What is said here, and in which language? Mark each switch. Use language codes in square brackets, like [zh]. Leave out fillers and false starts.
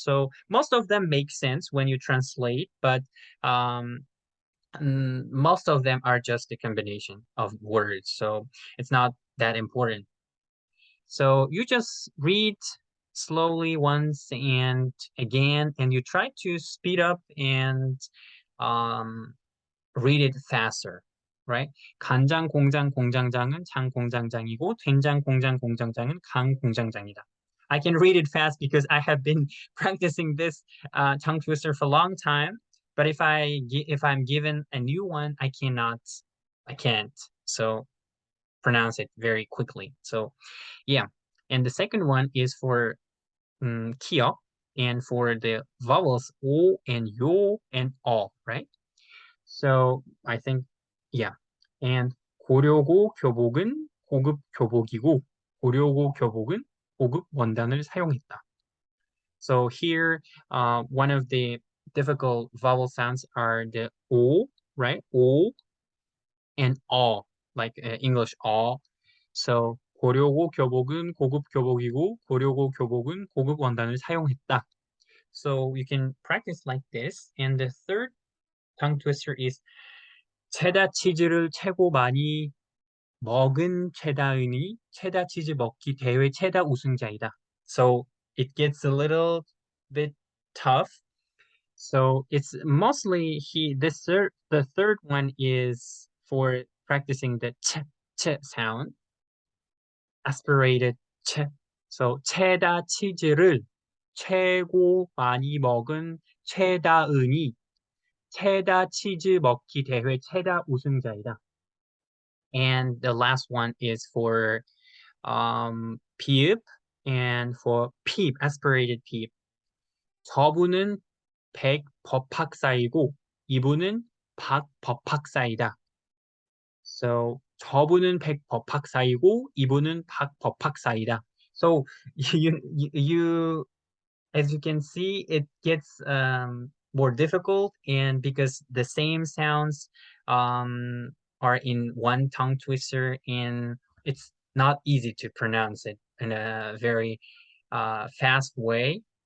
[en] So most of them make sense when you translate, but um, most of them are just a combination of words. So it's not that important. So you just read slowly once and again, and you try to speed up and um, read it faster, right? [ko] 간장 공장 공장장은 장 공장장이고 된장 공장 공장장은 강 공장장이다. [en] I can read it fast because I have been practicing this tongue twister for a long time. But if I'm given a new one, I can't. So pronounce it very quickly. So yeah. And the second one is for kiok, and for the vowels o and yo and all, right? So I think, yeah. And [ko] 고려고 교복은 고급 교복이고 고려고 교복은 고급 원단을 사용했다. [en] So here, one of the difficult vowel sounds are the o, right? O and all, like English all. So [ko] 고려고 교복은 고급 교복이고 고려고 교복은 고급 원단을 사용했다. [en] So you can practice like this. And the third tongue twister is [ko] 체다 치즈를 최고 많이 먹은 체다은이 체다 치즈 먹기 대회 체다 우승자이다. [en] So it gets a little bit tough. So it's mostly the third one is for practicing the ch sound, aspirated ch. [ko] So 체다 치즈를 최고 많이 먹은 체다은이 체다 치즈 먹기 대회 체다 우승자이다. [en] And the last one is for peep, and for peep, aspirated peep. [ko] 저분은 백 법학사이고 이분은 박 법학사이다. [en] So [ko] 저분은 백 법학사이고 이분은 박 법학사이다. [en] So you as you can see, it gets more difficult, and because the same sounds um, are in one tongue twister, and it's not easy to pronounce it in a very fast way.